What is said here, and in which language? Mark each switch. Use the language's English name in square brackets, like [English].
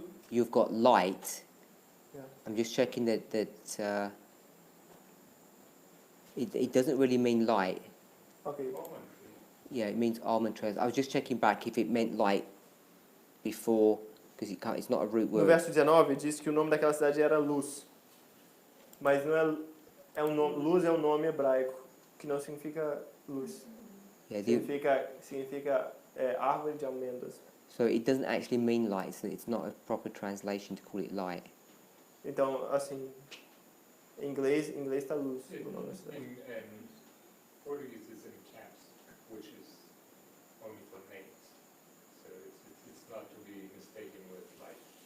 [English] you've got light. Yeah. I'm just checking that it doesn't really mean light. Ok. Yeah, it means almond trees. I was just checking back if it meant light before, because it's not a root No word. [Portuguese] verso 19 diz que o nome daquela cidade era Luz. Mas não é um nome, Luz é um nome hebraico que não significa luz. [English] Yeah, [Portuguese] Significa árvore de amêndoas. [English] so it doesn't actually mean light. So it's not a proper translation to call it light. [Portuguese] Então, assim, em inglês está luz. O nome da cidade. [English] In Portuguese it's in caps, which is only for names. So it's not to be mistaken with light.